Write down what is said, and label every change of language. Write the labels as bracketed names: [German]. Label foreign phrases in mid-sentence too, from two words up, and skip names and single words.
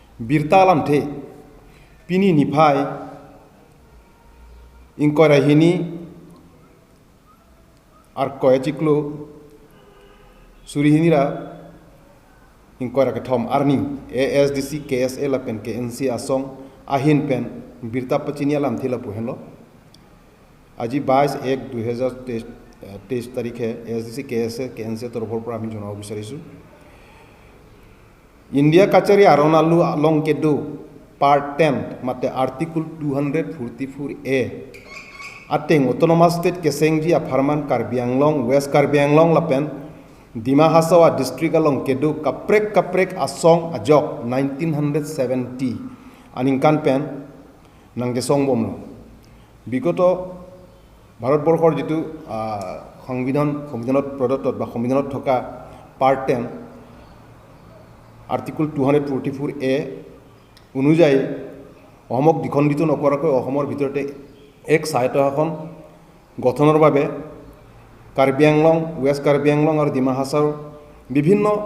[Karbi] birta alam the pini niphai inkora hini ar koyachiklo surihinira inkora kathom arni ASDC KSA la pen KNC asong ahin pen birta pachini alam thila puhenlo [Assamese] আজি 22/1/2023 তাৰিখে ASDC KSA KNC তৰফৰ পৰা আমি জনাব বিচাৰিছো [Karbi] ইন্ডিয়া কাছাৰী আৰনালু along kedo part 10 mate article 244A ateng autonomous state kesengji afarman Karbi Anglong West Karbi Anglong lapen Dima Hasawa district along kedo kaprek asong ajok 1970 aningkan pen nangge songbomlo [Assamese] বিগত ভাৰতবৰ্ষৰ যেটো সংবিধানত প্ৰদত্ত বা সংবিধানত থকা [English] part 10 article 244A [Assamese] অনুযায়ী অসমক দ্বিখণ্ডিত নকৰাকৈ অসমৰ ভিতৰতে এক স্বায়ত্ত শাসন গঠনৰ বাবে কাৰ্বি আংলং ৱেষ্ট কাৰ্বি আংলং আৰু ডিমা হাছাওৰ বিভিন্ন